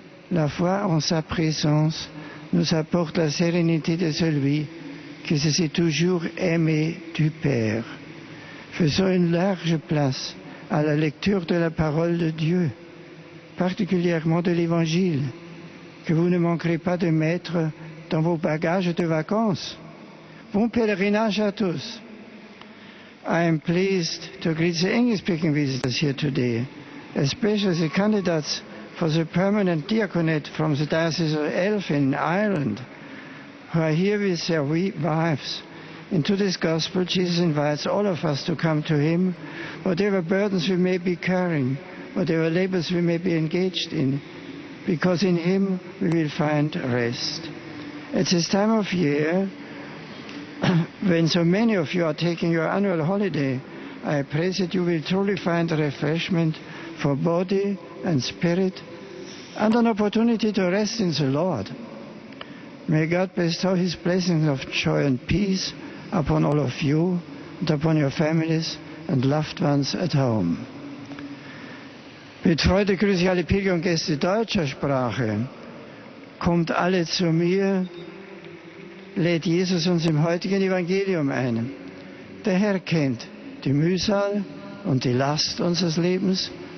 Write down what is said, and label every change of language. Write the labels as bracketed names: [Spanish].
[French] La foi en sa présence nous apporte la sérénité de celui qui se sait toujours aimé du Père. Faisons une large place à la lecture de la parole de Dieu, particulièrement de l'Évangile, que vous ne manquerez pas de mettre dans vos bagages de vacances. Bon pèlerinage à tous. [English] I am pleased to greet the English-speaking visitors here today, especially the candidates for the permanent diaconate from the Diocese of Elphin in Ireland, who are here with their wives. In today's Gospel, Jesus invites all of us to come to Him, whatever burdens we may be carrying, whatever labors we may be engaged in, because in Him we will find rest. At this time of year, when so many of you are taking your annual holiday, I pray that you will truly find refreshment for body and spirit and an opportunity to rest in the Lord. May God bestow His blessings of joy and peace upon all of you and upon your families and loved ones at home. [German] Mit Freude grüße ich alle Pilger und Gäste deutscher Sprache. Kommt alle zu mir, lädt Jesus uns im heutigen Evangelium ein. Der Herr kennt die Mühsal und die Last unseres Lebens